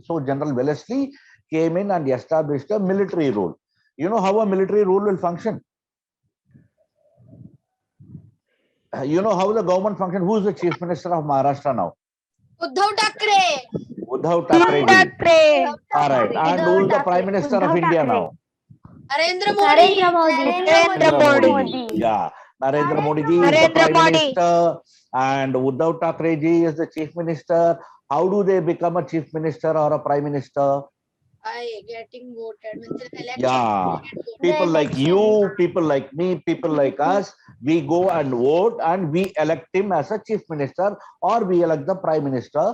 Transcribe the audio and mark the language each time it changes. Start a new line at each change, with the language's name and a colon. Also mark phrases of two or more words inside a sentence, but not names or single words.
English: So General Wellesley came in and established a military rule. You know how a military rule will function? You know how the government function? Who is the chief minister of Maharashtra now? Uddhav Thackeray. Uddhav Thackeray. All right. And who is the prime minister of India now? Narendra Modi. Narendra Modi. Yeah. Narendra Modi ji is the prime minister, and Uddhav Thackeray ji is the chief minister. How do they become a chief minister or a prime minister? By getting voted. Means election. Yeah. People like you, people like me, people like us, we go and vote, and we elect him as a chief minister, or we elect the prime minister.